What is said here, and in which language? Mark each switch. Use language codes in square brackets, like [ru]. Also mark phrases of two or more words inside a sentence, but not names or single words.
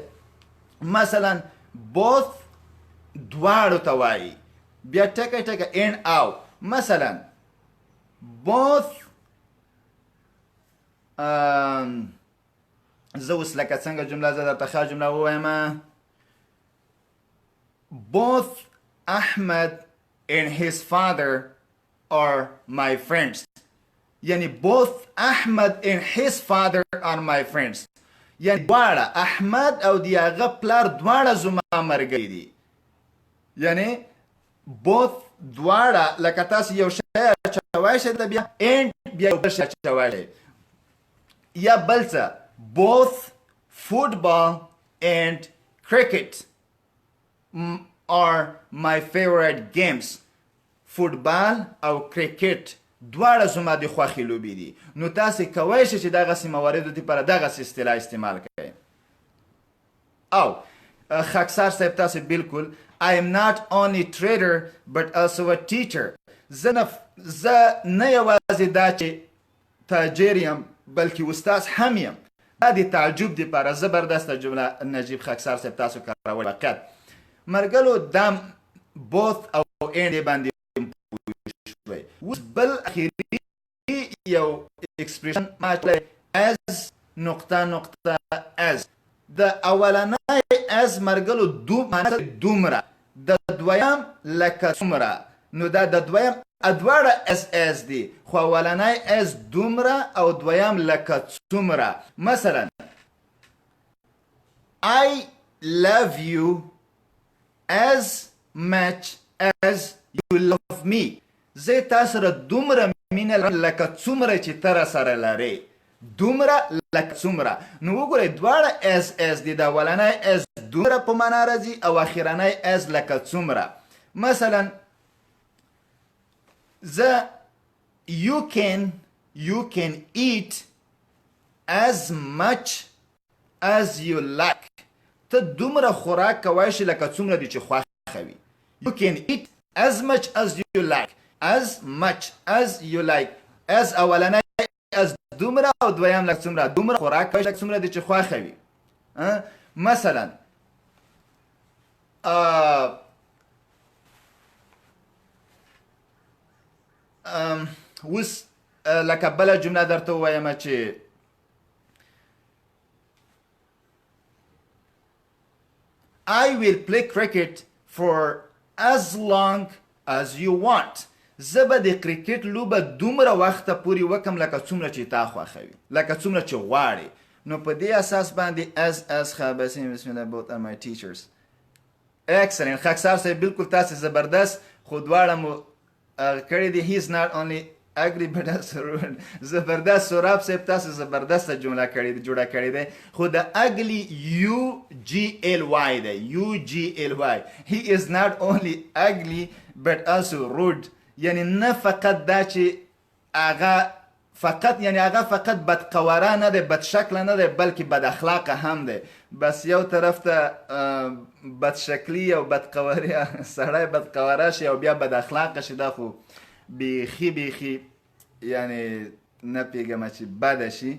[ps] مثلا both دواړو ته وایي بیا ټکی and او. مثلا both زه اوس لکه څنګه جمله زه درته ښه جمله ووایم [en] both Ahmed and his father are my friends. یعنی both Ahmed and his father are my friends. [ps] یعنی دواړه احمد او د هغه پلار دواړه زما ملګري دي. یعنی both دواړه لکه تاسو یو شی اچوای شئ د بیا and بیا یو بل شی اچوای شئ یا بل څه [en] both football and cricket are my favorite games. [ps] فوټبال او کرکټ دواړه زما د خوښې لوبې دي. نو تاسې کولی شئ چې دغسې مواردو دپاره دغسې اصطلاح استعمال کړئ. او خاکسار صاحب تاسې بالکل [en] I am not only trader but also a teacher. [ps] زه نه یوازې دا چې تاجر یم بلکې استاد هم یم. دا د تعجب دپاره زبردسته جمله نجیب خاکسار صاحب تاسو کارولی. واقعیت مرګلو دا both او and باندې شوی. اوس بل اخیري یو اکسپریشن ما چلی as نقطه نقطه as. د اولنی as مرګلو معنی دومره د دویم لکه څومره. نو دا د دویم ادواړه as دي خو اولنی as دومره او دویم لکه څومره. [en] مثلا I love you as much as you love me. [ps] زه تا سره دومره مینه لرم لکه څومره چې ته راسره لرې. دومره لکه څومره. نو وګورئ دواړه as دي. د اولنی as دومره په معنا راځي او اخرنی as لکه څومره. [en] مثلا you can eat as much as you like. [ps] ته دومره خوراک کوای شي لکه څومره دي چې خوښه وي. [en] You can eat as much as you like. As much as you like. as [ps] اولنی as دومره او دویم لکه څومره. دومره خوراک کوای شي لکه څومره دي چې خوښه وي. مثلا اوس لکه بله جمله درته ووایم چې [en] I will play cricket for as long as you want. [ps] زه به د کرکټ لوبه دومره وخته پورې وکم لکه څومره چې تا خوښوي. لکه څومره چې غواړې. نو په دې اساس باندې as خابسین [ar] بسم الله [en] both are my teachers. Excellent. [ps] خاکسار صاحب بالکل تاسې زبردست. خو دواړه مو کړی دی. [en] he is not only ugly but also rude. [ps] زبردست. سوراب صاحب تاسو زبردسته جمله جوړه کړې ده. خو د ugly UGLY ده. UGLY. [en] he is not only ugly but also rude. [ps] یعنی نه فقط دا چې هغه فقط بدقواره نه ده بدشکله نه ده بلکې بد اخلاقه هم ده. بس یو طرف ته بدشکلی او بدقواري سړی بدقواره شي او بیا بد اخلاقه شي دا خو بیخي یعنی نه پیږم چې بده شي.